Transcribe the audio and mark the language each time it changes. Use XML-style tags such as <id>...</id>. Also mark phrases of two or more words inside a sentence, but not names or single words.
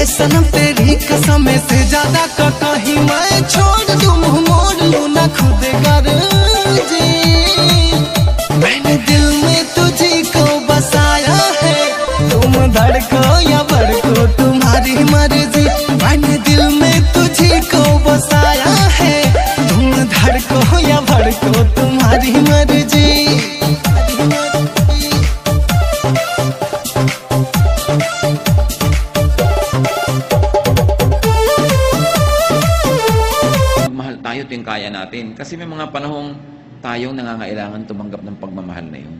<hi>सनम तेरी कसम से ज्यादा का कहीं मैं छोड़ दूँ मुँह मोड़ लूँ ना खुद गर्जी मैंने दिल में तुझी को बसाया है तुम धड़को या भड़को तुम्हारी मर्जी मैंने दिल में तुझी को बसाया है तुम धड़को या भड़को तुम्हारी मर्जी</hi> <tl>magmahal tayo, ito yung kaya natin. Kasi may mga panahong tayong nangangailangan tumanggap ng pagmamahal na yun.</tl>